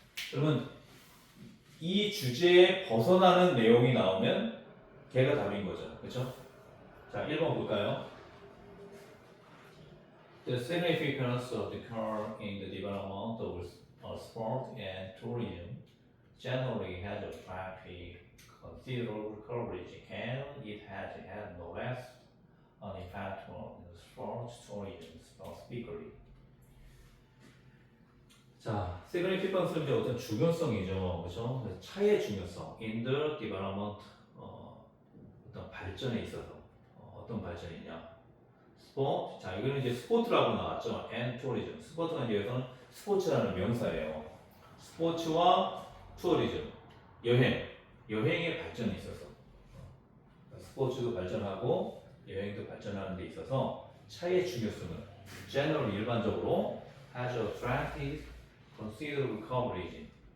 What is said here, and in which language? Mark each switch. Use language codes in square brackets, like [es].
[ko] 그러면 이 주제에 벗어나는 내용이 나오면 걔가 답인 거죠, 그렇죠? 자, 1번 볼까요? [en] The significance of the car in the development of sport and tourism generally has attracted considerable coverage, and it has had no less an impact on sports tourism specifically. [ko] 자, significance는 이제 어떤 중요성이죠, 그렇죠? 차의 중요성, in the development, 어떤 발전에 있어서 어떤 발전이냐? 스포츠, 자 이거는 이제 스포츠라고 나왔죠. [en] and tourism. [ko] 스포츠가 이제 여기서는 스포츠라는 명사예요. 스포츠와 투어리즘, 여행의 발전에 있어서 스포츠도 발전하고 여행도 발전하는 데 있어서 차의 중요성은 generally 일반적으로 [en] has attracted considerable coverage.